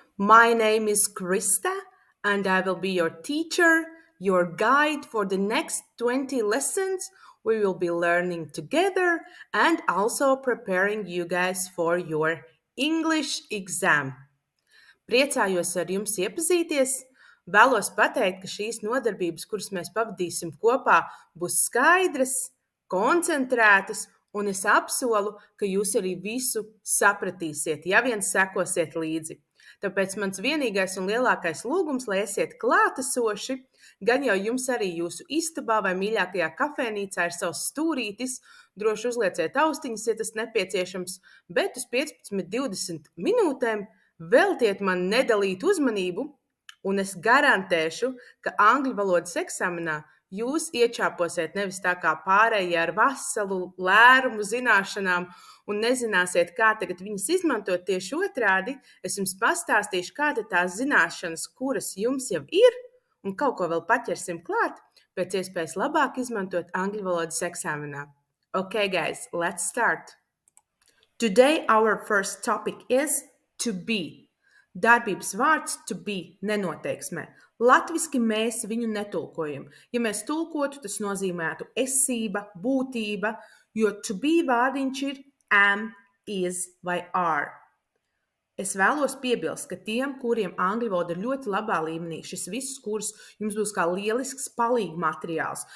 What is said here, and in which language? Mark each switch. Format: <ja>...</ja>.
<en>My name is Krista, and I will be your teacher, your guide for the next 20 lessons. We will be learning together and also preparing you guys for your English exam.</en> <lv>Priecājos ar jums iepazīties. Vēlos pateikt, ka šīs nodarbības, kuras mēs pavadīsim kopā, būs skaidras, koncentrētas, un es apsolu, ka jūs arī visu sapratīsiet, ja vien sekosiet līdzi. Tāpēc mans vienīgais un lielākais lūgums, lai esiet klātesoši, gan jau jums arī jūsu istabā vai mīļākajā kafēnīcā ir savs stūrītis, droši uzlieciet austiņas, ja tas nepieciešams, bet uz 15-20 minūtēm veltiet man nedalītu uzmanību, un es garantēšu, ka angļu valodas eksāmenā jūs iečāposiet nevis tā kā pārējie ar veselu lērumu zināšanām un nezināsiet, kā tagad viņas izmantot tieši otrādi. Es jums pastāstīšu, kāda tās zināšanas, kuras jums jau ir, un kaut ko vēl paķersim klāt, pēc iespējas labāk izmantot angļu valodas eksāmenā.</lv> <en>Okay, guys, let's start. Today our first topic is to be.</en> <lv>Darbības vārds to be nenoteiksmē. Latviski mēs viņu netulkojam. Ja mēs tulkotu, tas nozīmētu esība, būtība, jo to be vārdiņš ir am, is vai are. Es vēlos piebilst, ka tiem, kuriem angļu valoda ir ļoti labā līmenī, šis viss kurs jums būs kā lielisks palīga materiāls.</lv>